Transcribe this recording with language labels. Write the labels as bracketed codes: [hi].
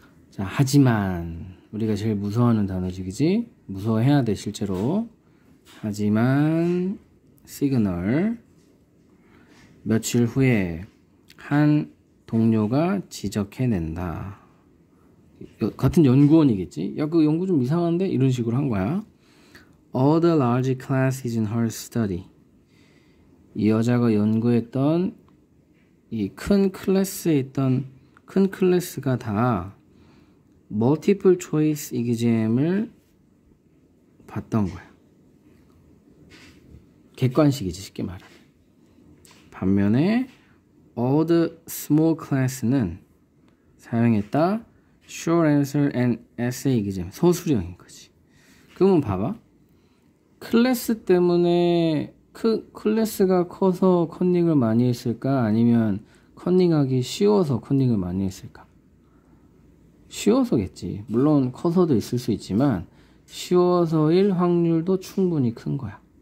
[ko] 자, 하지만 우리가 제일 무서워하는 단어지, 무서워해야 돼 실제로. 하지만 시그널. 며칠 후에 한 동료가 지적해낸다. 같은 연구원이겠지? 야, 그 연구 좀 이상한데? 이런 식으로 한 거야. [en] All the large classes in her study. [ko] 이 여자가 연구했던 이 큰 클래스에 있던 큰 클래스가 다 [en] multiple choice exam [ko] 을 봤던 거야. 객관식이지, 쉽게 말하면. [en] 반면에 all the small class는 사용했다 short answer and essay exam, [ko] 서술형인 거지. 그러면 봐봐. 클래스 때문에 클래스가 커서 컨닝을 많이 했을까? 아니면 컨닝하기 쉬워서 컨닝을 많이 했을까? 쉬워서겠지. 물론 커서도 있을 수 있지만 쉬워서일 확률도 충분히 큰 거야.